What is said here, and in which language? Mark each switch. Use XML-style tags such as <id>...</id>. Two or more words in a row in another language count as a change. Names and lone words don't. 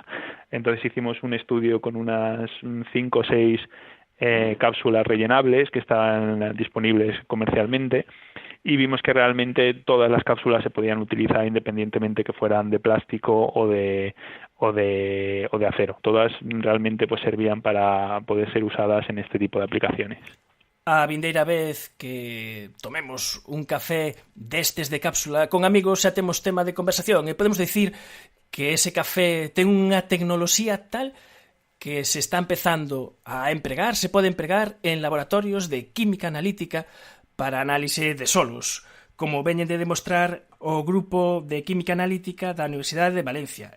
<es>Entonces hicimos un estudio con unas 5 o 6 cápsulas rellenables que estaban disponibles comercialmente, y vimos que realmente todas las cápsulas se podían utilizar independientemente que fueran de plástico o de acero. Todas realmente pues servían para poder ser usadas en este tipo de aplicaciones.</es> <gl>A vindeira vez que tomemos un café destes de cápsula con amigos xa temos tema de conversación e podemos dicir que ese café ten unha tecnoloxía tal que se está empezando a empregar, se pode empregar en laboratorios de química analítica para análise de solos, como veñen de demostrar o grupo de química analítica da Universidade de Valencia.</gl>